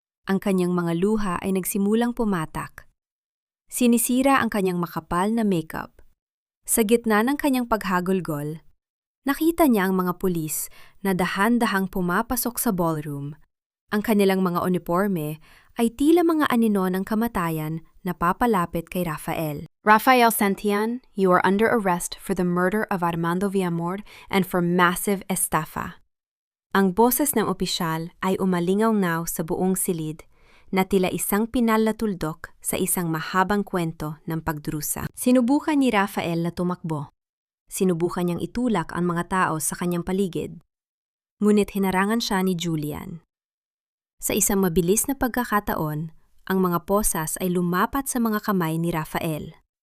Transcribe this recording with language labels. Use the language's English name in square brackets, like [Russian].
[Filipino] Ang kanyang mga luha ay nagsimulang pumatak. Sinisira ang kanyang makapal na makeup. Sa gitna ng kanyang paghagulgol, nakita niya ang mga pulis na dahan-dahang pumapasok sa ballroom. Ang kanilang mga uniforme ay tila mga anino ng kamatayan na papalapit kay Rafael. [English] Rafael Santillan, you are under arrest for the murder of Armando Villamor and for massive estafa. [Filipino] Ang boses ng opisyal ay umalingaw-ngaw sa buong silid na tila isang pinal na tuldok sa isang mahabang kwento ng pagdurusa. Sinubukan ni Rafael na tumakbo. Sinubukan niyang itulak ang mga tao sa kanyang paligid. Ngunit hinarangan siya ni Julian. Sa isang mabilis na pagkakataon, ang mga posas ay lumapat sa mga kamay ni Rafael.